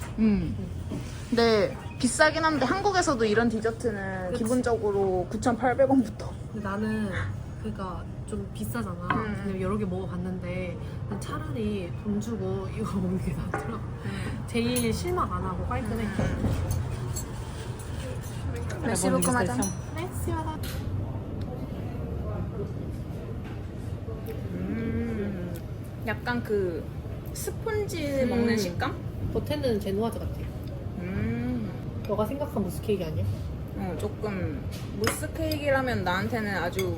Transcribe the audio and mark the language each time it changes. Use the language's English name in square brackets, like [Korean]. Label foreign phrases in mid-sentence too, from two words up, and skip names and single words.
[Korean] 근데 비싸긴 한데 한국에서도 이런 디저트는 그치? 기본적으로 9,800원부터. 근데 나는 그니까 좀 비싸잖아. 그냥 여러 개 먹어봤는데 난 차라리 돈 주고 이거 먹는 게 낫더라. 제일 실망 안 하고 깔끔해. [French] merci beaucoup, madame. merci madame. [Korean] 약간 그 스폰지 먹는 식감? 겉에는 제노아즈 같아. 너가 생각한 무스 케이크 아니야? 조금 무스 케이크라면 나한테는 아주